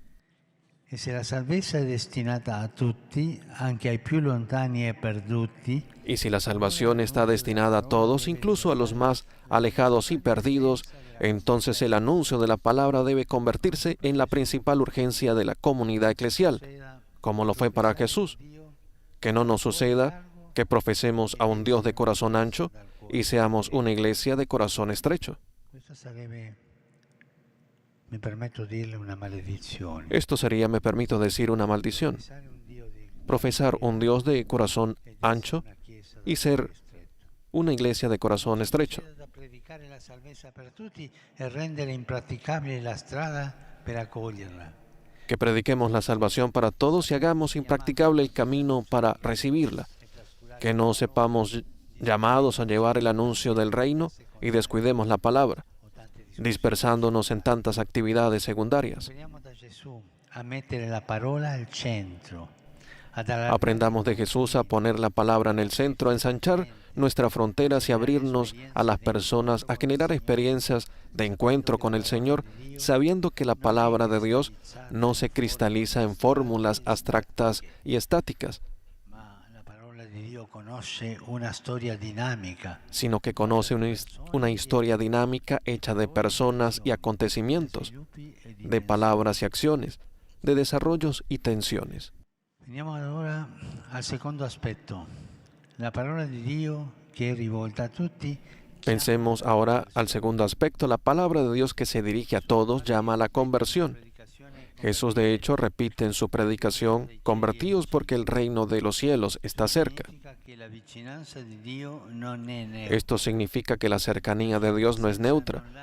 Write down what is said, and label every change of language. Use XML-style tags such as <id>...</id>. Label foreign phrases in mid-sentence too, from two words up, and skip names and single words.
<it>E se la salvezza è destinata a tutti, anche ai più lontani e perduti,</it> <es>Y si la salvación está destinada a todos, incluso a los más alejados y perdidos, entonces el anuncio de la palabra debe convertirse en la principal urgencia de la comunidad eclesial, como lo fue para Jesús. Que no nos suceda que profesemos a un Dios de corazón ancho y seamos una iglesia de corazón estrecho.</es> <it>questa sarebbe, mi permetto di dirle, una maledizione.</it> <es>Esto sería, me permito decir, una maldición.</es> <it>Pensare a un Dio</it> <es>profesar un Dios de corazón ancho y ser una iglesia de corazón estrecho.</es> <it>Da predicare la salvezza per tutti e rendere impraticabile la strada per accoglierla.</it> <es>Que prediquemos la salvación para todos y hagamos impracticable el camino para recibirla. Que no sepamos llamados a llevar el anuncio del reino y descuidemos la palabra, dispersándonos en tantas actividades secundarias.</es> <it>Veniamo da Gesù a mettere la parola al centro.</it> <es>Aprendamos de Jesús a poner la palabra en el centro, a ensanchar nuestras fronteras y abrirnos a las personas, a generar experiencias de encuentro con el Señor, sabiendo que la palabra de Dios no se cristaliza en fórmulas abstractas y estáticas,</es> <it>La parola di Dio conosce una storia dinamica.</it> <es>sino que conoce una historia dinámica hecha de personas y acontecimientos, de palabras y acciones, de desarrollos y tensiones.</es> <it>Veniamo allora al secondo aspetto. La parola di Dio che è rivolta a tutti.</it> <es>Pensemos ahora al segundo aspecto. La palabra de Dios que se dirige a todos llama a la conversión. Jesús, de hecho, repite en su predicación: convertíos porque el reino de los cielos está cerca. Esto significa que la cercanía de Dios no es neutra.</es>